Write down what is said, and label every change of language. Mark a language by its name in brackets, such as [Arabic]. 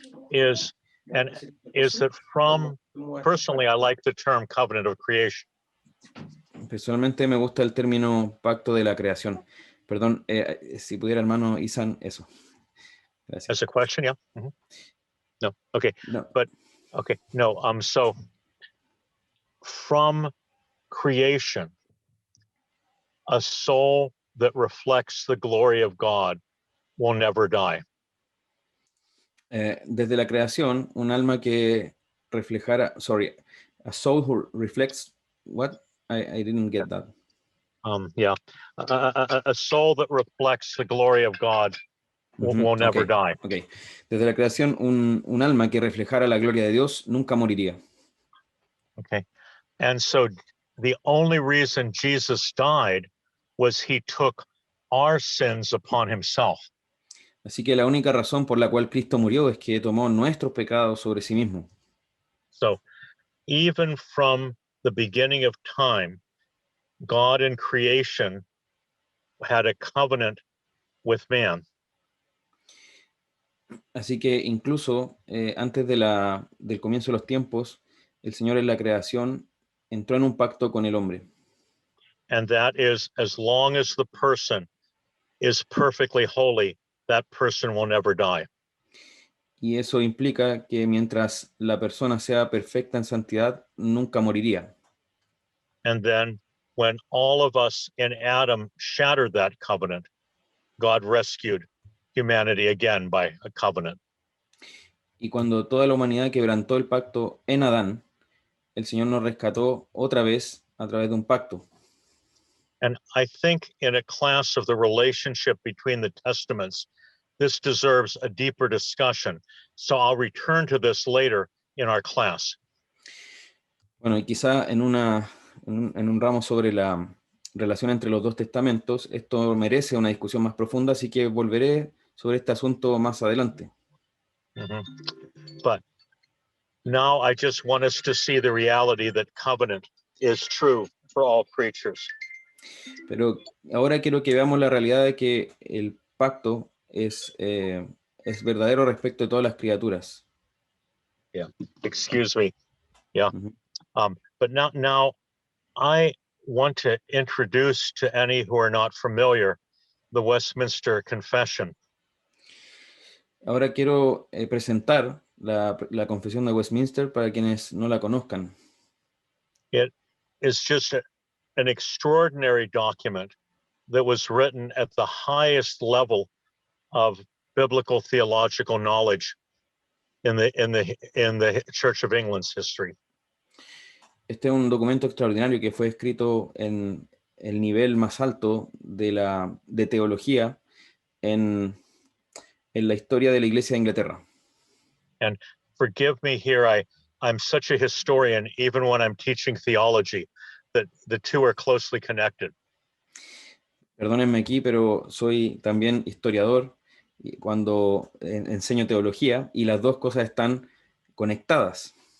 [English] is that personally, I like the term covenant of creation. [Spanish] Personalmente me gusta el término pacto de la creación. Perdón, si pudiera, hermano Isan, eso. Gracias. [English] As a question, yeah. No, okay, no. But okay, no. So from creation, a soul that reflects the glory of God will never die. [Spanish] Desde la creación, un alma que reflejara, [English] a soul who reflects what? I didn't get that. Yeah, a soul that reflects the glory of God will never die. Okay. [Spanish] Desde la creación, un alma que reflejara la gloria de Dios nunca moriría. [English] Okay, and so the only reason Jesus died was he took our sins upon himself. [Spanish] Así que la única razón por la cual Cristo murió es que tomó nuestros pecados sobre sí mismo. [English] So even from the beginning of time, God in creation had a covenant with man. [Spanish] Así que incluso antes del comienzo de los tiempos, el Señor en la creación entró en un pacto con el hombre. [English] And that is, as long as the person is perfectly holy, that person will never die. [Spanish] Y eso implica que mientras la persona sea perfecta en santidad, nunca moriría. [English] And then when all of us in Adam shattered that covenant, God rescued humanity again by a covenant. [Spanish] Y cuando toda la humanidad quebrantó el pacto en Adán, el Señor nos rescató otra vez a través de un pacto. [English] And I think in a class of the relationship between the testaments, this deserves a deeper discussion. So I'll return to this later in our class. [Spanish] Bueno, y quizá en un ramo sobre la relación entre los dos testamentos, esto merece una discusión más profunda, así que volveré sobre este asunto más adelante. [English] But now I just want us to see the reality that covenant is true for all creatures. [Spanish] Pero ahora quiero que veamos la realidad de que el pacto es verdadero respecto de todas las criaturas. [English] Yeah, excuse me. Yeah. But now I want to introduce to any who are not familiar the Westminster Confession. [Spanish] Ahora quiero presentar la Confesión de Westminster para quienes no la conozcan. [English] It is just an extraordinary document that was written at the highest level of biblical theological knowledge in the Church of England's history. [Spanish] Este es un documento extraordinario que fue escrito en el nivel más alto de teología en la historia de la Iglesia de Inglaterra. [English] And forgive me here, I'm such a historian, even when I'm teaching theology, that the two are closely connected. [Spanish] Perdónenme aquí, pero soy también historiador cuando enseño teología y las dos cosas están conectadas.